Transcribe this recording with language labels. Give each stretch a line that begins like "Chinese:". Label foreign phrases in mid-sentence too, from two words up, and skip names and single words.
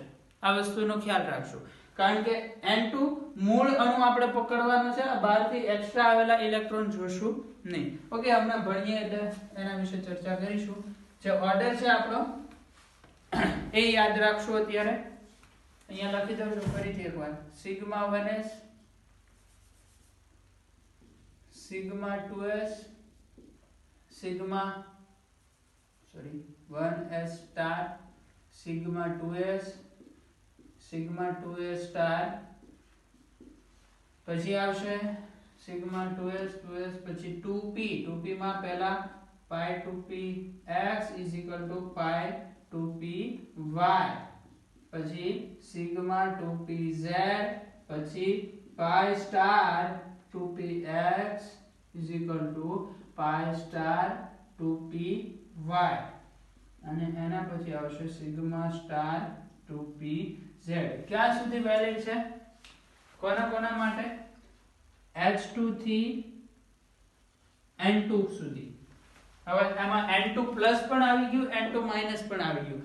Gujarati: આ વસ્તુનો ખ્યાલ રાખજો, કારણ કે N2 મૂળ અણુ આપણે પકડવાનો છે. બહારથી એક્સ્ટ્રા આવેલા ઇલેક્ટ્રોન જોશું નહીં. ઓકે, હમણાં ભણીએ એટલે એના વિશે ચર્ચા કરીશું. જે ઓર્ડર છે આપણો એ યાદ રાખશું. અત્યારે અહીંયા લખી દઉં છું ફરીથી એકવાર.
English: σ1s, σ2s, σ1s star, σ2s, σ2s star,
Gujarati: પછી આવશે σ2s, 2s, પછી 2p. 2p માં પહેલા
English: pi 2p x is equal to pi 2p y,
Gujarati: પછી સિગ્મા 2p z, પછી
English: pi star 2p x is equal to pi star 2p y,
Gujarati: અને એના પછી આવશે
English: sigma star
Gujarati: 2p z. ક્યાં સુધી વેલિડ છે? કોના માટે? H2 થી N2 સુધી. હવે આમાં N2+ પણ આવી ગયું, N2- પણ આવી ગયું.